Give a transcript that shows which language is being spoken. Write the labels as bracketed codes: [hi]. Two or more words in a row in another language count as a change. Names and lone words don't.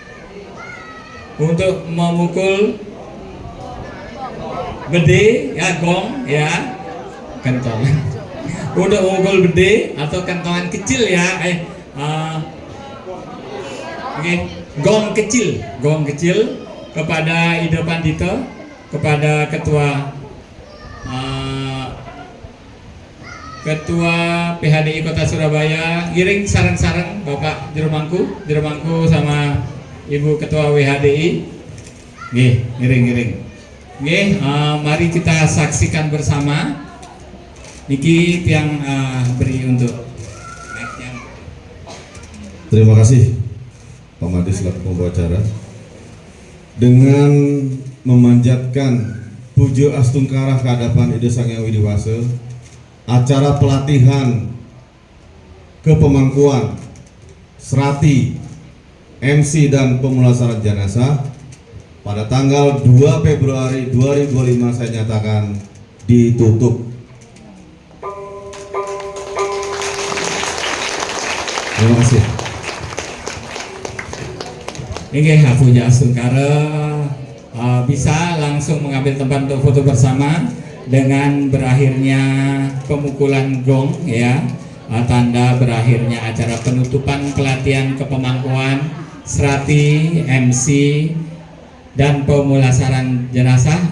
[id] untuk memukul bede, ya gong, ya kentongan, untuk memukul bede atau kentongan kecil ya, gong kecil kepada Ida Pandito, kepada Ketua PHDI Kota Surabaya, giring sarang-sarang Bapak Jerumangku sama Ibu Ketua WHDI, giring. Mari kita saksikan bersama. Niki yang beri untuk Terima kasih Pak Madi selaku pembawa acara. Dengan memanjatkan puja Astungkara ke hadapan Ida Sang Hyang Widi Wase, acara pelatihan kepemangkuan, serati, MC dan pemulasaran jenazah pada tanggal 2 Februari 2025 saya nyatakan ditutup. Terima kasih. Ini Puja Astungkara bisa langsung mengambil tempat untuk foto bersama dengan berakhirnya pemukulan gong, ya, tanda berakhirnya acara penutupan pelatihan kepemangkuan, serati, MC dan pemulasaran jenazah.